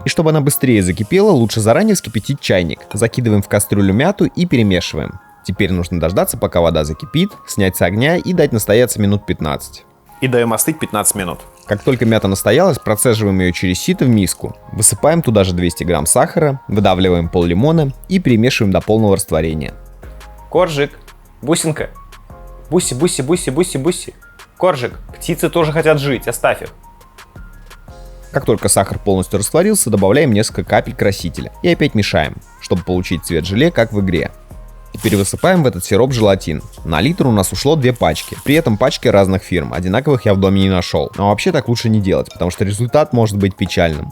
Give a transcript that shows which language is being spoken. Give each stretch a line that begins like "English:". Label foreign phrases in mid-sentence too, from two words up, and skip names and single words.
Russian: И чтобы она быстрее закипела, лучше заранее вскипятить чайник. Закидываем в кастрюлю мяту и перемешиваем. Теперь нужно дождаться, пока вода закипит, снять с огня и дать настояться минут 15. И даем остыть 15 минут. Как только мята настоялась, процеживаем ее через сито в миску. Высыпаем туда же 200 грамм сахара, выдавливаем пол-лимона и перемешиваем до полного растворения. Коржик, бусинка. Буси, буси, буси, буси, буси. Коржик, птицы тоже хотят жить, оставь их. Как только сахар полностью растворился, добавляем несколько капель красителя и опять мешаем, чтобы получить цвет желе, как в игре. Теперь высыпаем в этот сироп желатин. На литр у нас ушло 2 пачки. При этом пачки разных фирм. Одинаковых я в доме не нашел. Но вообще так лучше не делать, потому что результат может быть печальным.